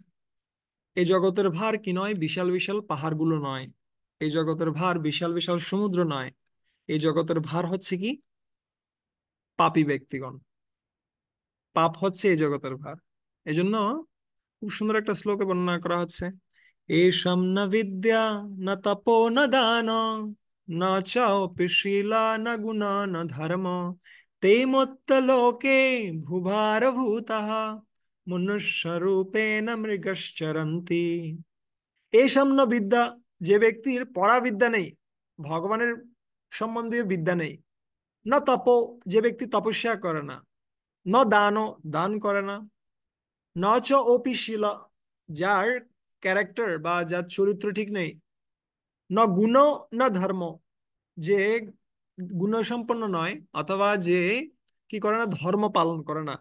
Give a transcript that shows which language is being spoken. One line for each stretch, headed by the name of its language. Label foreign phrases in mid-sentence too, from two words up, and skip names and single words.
Bangla: এই জগতের ভার কি নয়, বিশাল বিশাল পাহাড়গুলো নয়, এই জগতের ভার বিশাল বিশাল সমুদ্র নয়, এই জগতের ভার হচ্ছে কি পাপী ব্যক্তিগণ। পাপ হচ্ছে এই জগতের ভার। এজন্য খুব সুন্দর একটা শ্লোকে বর্ণনা করা হচ্ছে,
Sanskrit: এষাম ন বিদ্যা ন তপো ন দান ন চাপি শীলা ন গুণ ন ধর্ম ते मत्तलोके भूभारभूतः মনুষ্যরূপেণ মৃগশ্চরন্তি।
Bangla: এই সাম্য বিদ্যা, যে ব্যক্তির পরাবিদ্যা নেই, ভগবানের সম্বন্ধীয় বিদ্যা নেই, না তপ, যে ব্যক্তি তপস্যা করে না,
Sanskrit: ন দান,
Bangla: দান করে না,
Sanskrit: ন চ ওপি শীল,
Bangla: যার ক্যারেক্টার বা যার চরিত্র ঠিক নেই,
Sanskrit: ন গুণ,
Bangla: না ধর্ম, যে গুণসম্পন্ন নয়, অথবা যে কি করে না, ধর্ম পালন করে না।